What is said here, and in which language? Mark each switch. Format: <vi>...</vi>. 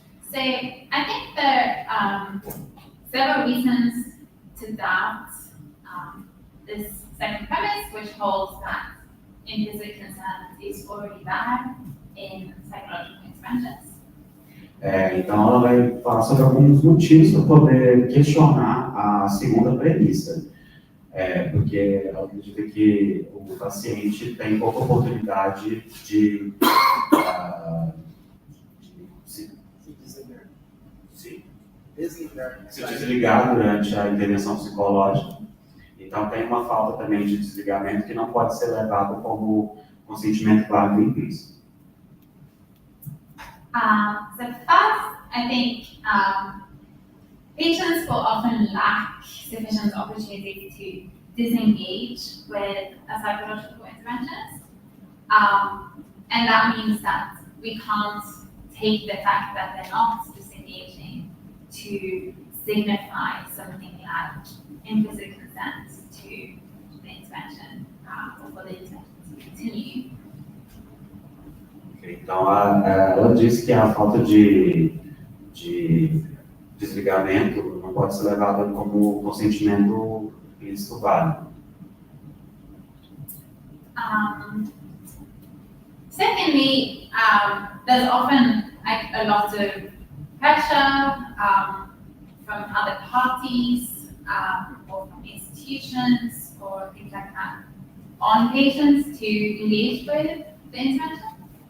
<en>So I think there are several reasons to doubt this second premise, which holds that implicit consent is already there in psychological interventions.</en> <pt>Então, ela vai falar sobre alguns motivos para poder questionar a segunda premissa. Porque ela acredita que o paciente tem pouca oportunidade de se desligar durante a intervenção psicológica. Então, tem uma falta também de desligamento que não pode ser levado como consentimento válido implícito.</pt> <en>So first, I think patients will often lack sufficient opportunity to disengage with a psychological intervention. And that means that we can't take the fact that they're not disengaging to signify something like implicit consent to the intervention or for the intervention to continue.</en> <pt>Então, ela diz que a falta de desligamento não pode ser levada como consentimento ilícito válido.</pt> <en>Secondly, there's often a lot of pressure from other parties or from institutions or things like that on patients to engage with the intervention.</en>